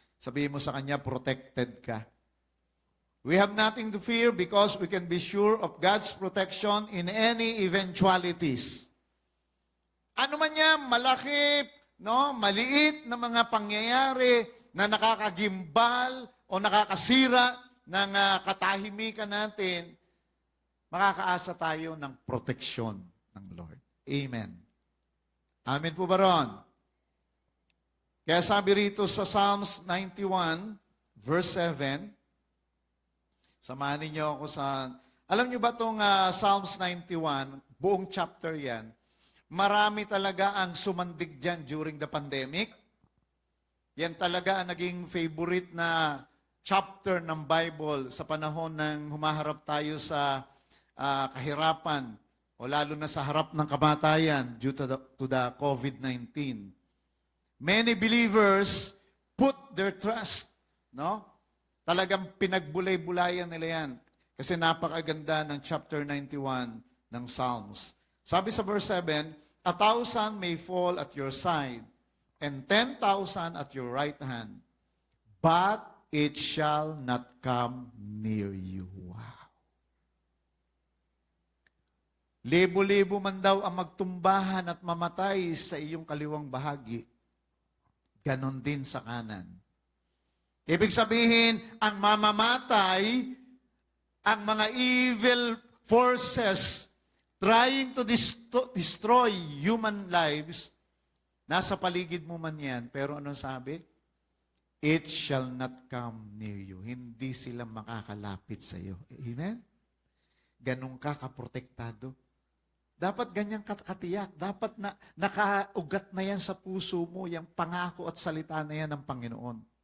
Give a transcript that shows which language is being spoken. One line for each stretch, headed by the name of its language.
Filipino: Sabihin mo sa kanya, protected ka.
English: We have nothing to fear because we can be sure of God's protection in any eventualities.
Filipino: Ano man yan, malaki, no, maliit na mga pangyayari na nakakagimbal o nakakasira ng katahimikan natin, makakaasa tayo ng proteksyon ng Lord. Amen. Amen po ba ron? Kaya sabi rito sa Psalms 91, verse 7, samahan niyo ako sa, alam niyo ba itong Psalms 91, buong chapter yan, marami talaga ang sumandig dyan
English: during the pandemic.
Filipino: Yan talaga ang naging favorite na chapter ng Bible sa panahon ng humaharap tayo sa kahirapan o lalo na sa harap ng kamatayan
English: due to the COVID-19. Many believers put their trust, no?
Filipino: Talagang pinagbulay-bulayan nila yan. Kasi napakaganda ng chapter 91 ng Psalms.
English: Sabi sa verse 7, 1,000 may fall at your side, and 10,000 at your right hand, but it shall not come near you. Wow.
Filipino: Libo-libo man daw ang magtumbahan at mamatay sa iyong kaliwang bahagi. Ganon din sa kanan. Ibig sabihin, ang mamamatay, ang mga
English: evil forces trying to destroy human lives,
Filipino: nasa paligid mo man yan, pero anong sabi?
English: It shall not come near you.
Filipino: Hindi sila makakalapit sa iyo. Amen? Ganun ka kaprotektado. Dapat ganyang katiyak. Dapat na nakaugat na yan sa puso mo, yung pangako at salita na yan ng Panginoon.